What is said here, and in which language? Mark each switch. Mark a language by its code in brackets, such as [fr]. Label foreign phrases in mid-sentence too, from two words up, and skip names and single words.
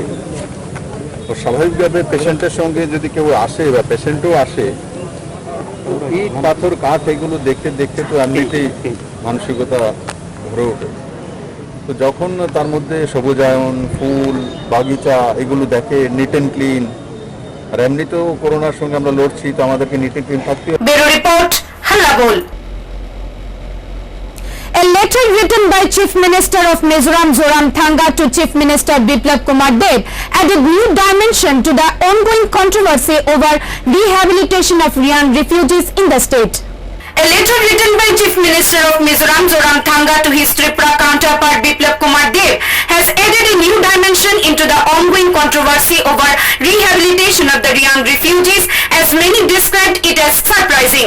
[bn] তো স্বাভাবিকভাবে পেশেন্টের সঙ্গে যদি কেউ আসে বা পেশেন্টও আসে, ইট পাথর কাঠ এগুলো দেখতে দেখতে তো এমনিতেই মানসিকতা ভরে ওঠে। তো যখন তার মধ্যে সবুজায়ন, ফুল, বাগিচা এগুলো দেখে, [en] neat and clean, [bn] আর এমনিতেও করোনার সঙ্গে আমরা লড়ছি, তো আমাদেরকে [en] neat and clean [bn] থাকতে হবে। [en] Bureau Report, Halla Bol. A letter written by Chief Minister of Mizoram Zoramthanga to Chief Minister Biplab Kumar Dev added new dimension to the ongoing controversy over rehabilitation of Ryan refugees in the state. A letter written by Chief Minister of Mizoram Zoramthanga to his Tripura counterpart Biplab Kumar Dev has added a new dimension into the ongoing controversy over rehabilitation of the Ryan refugees, as many described it as surprising.